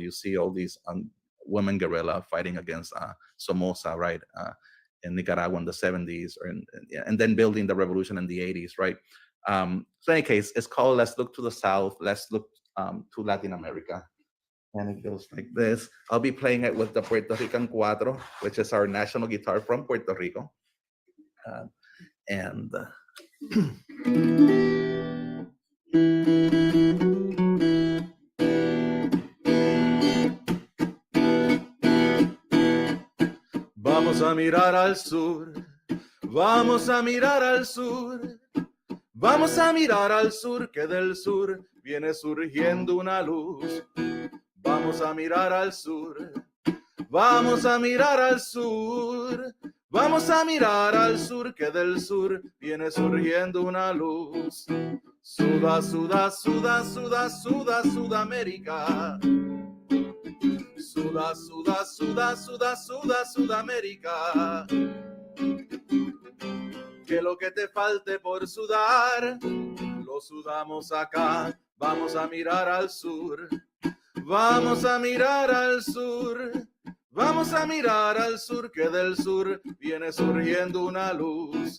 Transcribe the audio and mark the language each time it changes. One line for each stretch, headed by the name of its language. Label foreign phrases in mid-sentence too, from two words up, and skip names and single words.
English: You see all these women guerrilla fighting against Somoza, right, in Nicaragua in the 70s, and then building the revolution in the 80s, right? So in any case, it's called Let's Look to the South, Let's Look to Latin America. And it goes like this. I'll be playing it with the Puerto Rican Cuatro, which is our national guitar from Puerto Rico.
Spanish: And vamos a mirar al sur, vamos a mirar al sur, vamos a mirar al sur, que del sur viene surgiendo una luz. Vamos a mirar al sur, vamos a mirar al sur, vamos a mirar al sur, que del sur viene surgiendo una luz. Suda, suda, suda, suda, suda, Sudamérica. Suda, suda, suda, suda, suda, Sudamérica. Que lo que te falte por sudar, lo sudamos acá. Vamos a mirar al sur, vamos a mirar al sur, vamos a mirar al sur, que del sur viene surgiendo una luz.